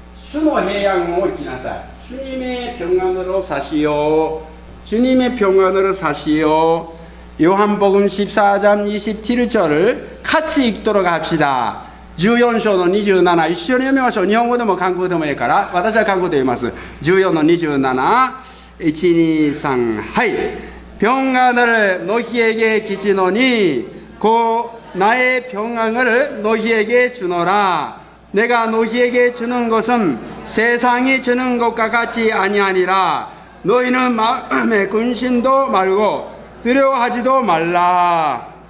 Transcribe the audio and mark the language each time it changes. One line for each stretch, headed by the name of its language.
Korean: 수노해양모 지나사 주님의 평안으로 사시오. 주님의 평안으로 사시오. 요한복음 14장 27절을 같이 읽도록 합시다.
Japanese: 14章の27、一緒に読みましょう。日本語でも韓国でもいいから、私は韓国で読みます。 14の27、1、2、3、はい。
Korean: 평안을 너희에게 기치노니 곧 나의 평안을 너희에게 주노라. 내가 너희에게 주는 것은 세상이 주는 것과 같이 아니하니라. 너희는 마음에 근심도 말고 두려워하지도 말라.